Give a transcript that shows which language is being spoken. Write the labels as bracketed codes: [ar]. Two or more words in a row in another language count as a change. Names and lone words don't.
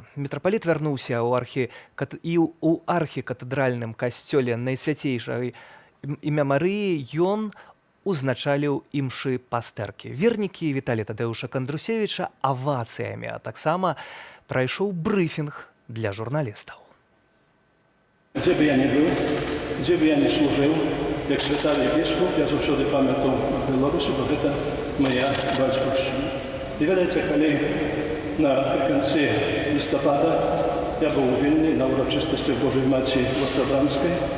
[be] Мітрапаліт вярнуўся ў архікатэдральным касцёле Найсвяцейшай імя Марыі, ён узначаліў імшы пастэркі. Вернікі віталі Тадэуша Кандрусевіча авацыямі, а таксама прайшоў брыфінг для журналістаў. [pl] Gdzie by ja nie był, gdzie by ja nie służył, jak świętary biskup, ja zawsze pamiętam Białorusi, bo to moja батьківщина. I wiecie, kiedy naprzykład listopada ja był w Wilnie na uroczystości Bożej Matki Ostrobramskiej.